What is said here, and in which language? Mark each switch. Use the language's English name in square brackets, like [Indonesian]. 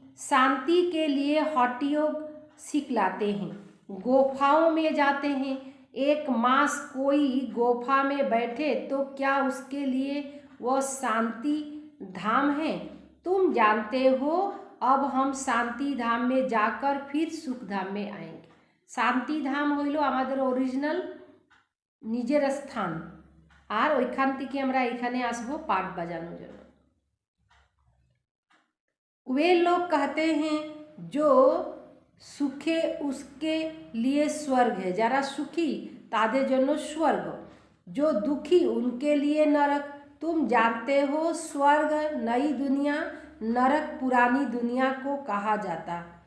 [Hindi] शांति के लिए हठ योग सिखलाते हैं, गुफाओं में जाते हैं। एक मास कोई गुफा में बैठे तो क्या उसके लिए वह शांति धाम है? तुम जानते हो अब हम शांति धाम में जाकर फिर सुख धाम में आएंगे। [Bangla] शांति धाम हইল আমাদের অরিজিনাল নিজের স্থান, আর ওইখান থেকে আমরা এখানে আসবো পাঠ বাজানোর জন্য। [Hindi] वे लोग कहते हैं जो सुखे उसके लिए स्वर्ग है, [Bangla] যারা সুখী তাদের জন্য স্বর্গ, [Hindi] जो दुखी उनके लिए नरक। तुम जानते हो स्वर्ग नई दुनिया, नरक पुरानी दुनिया को कहा जाता।